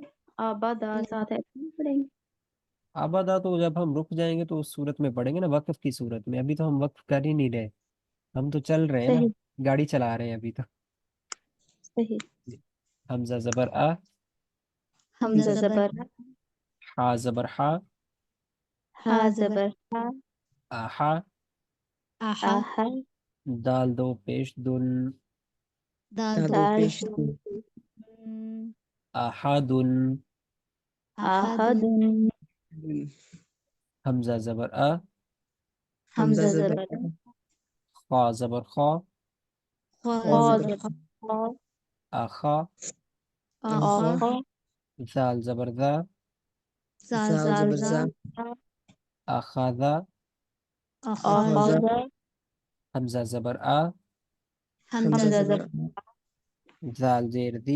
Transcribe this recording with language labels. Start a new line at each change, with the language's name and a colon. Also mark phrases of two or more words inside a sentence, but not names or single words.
Urdu: آبادا ساتھ ایسے نہیں پڑیں گے؟ آبادا تو جب ہم رک جائیں گے تو اس صورت میں پڑھیں گے نا، وقف کی صورت میں. ابھی تو ہم وقف کر ہی نہیں رہے، ہم تو چل رہے ہیں نا، صحیح گاڑی چلا رہے ہیں ابھی تو. صحیح حمزہ زبر آ، حمزہ زبر ہا زبر ہا، ہا زبر ہا، آہا. آہا، دال دو پیش دن، دال آہادن. آہدن، حمزہ زبر آ، حمزہ زبر خا زبر خا، خا زبر خا، آخا. آخا، زال زبر ذا، زال زا، آخاذا. آخذ، حمزہ زبر آ، حمزہ زبر زال زیر دی،